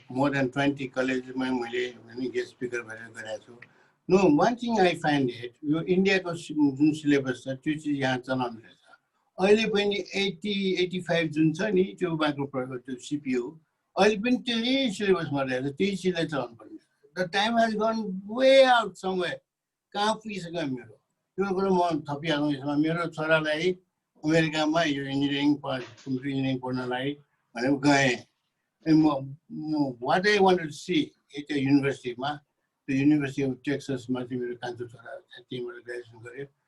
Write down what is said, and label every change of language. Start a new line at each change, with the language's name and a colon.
English: more than
Nepali: 20 कलेजमा मैले guest speaker भएर गरेको छु।
English: no, one thing I find it,
Nepali: यो इन्डियाको जुन सिलेबस छ त्यो चिज यहाँ चलाउनु रहेछ। अहिले पनि 80-85 जुन छ नि त्यो माइक्रो त्यो सिपियु अहिले पनि त्यही सिलेबसमा रहेछ, त्यही चिजलाई चलाउनु पर्ने।
English: The time has gone way out somewhere.
Nepali: कहाँ पुगिसक्यो मेरो त्यो कुरो म थपिहालौँ यसमा। मेरो छोरालाई अमेरिकामा यो इन्जिनियरिङ कम्प्युटर इन्जिनियरिङ पढ्नलाई भनेर गएँ। म
English: what I wanted to see
Nepali: त्यो युनिभर्सिटीमा, त्यो युनिभर्सिटी अफ टेक्ससमा चाहिँ मेरो कान्छो छोरा त्यहीँबाट ग्रेजुएसन गऱ्यो।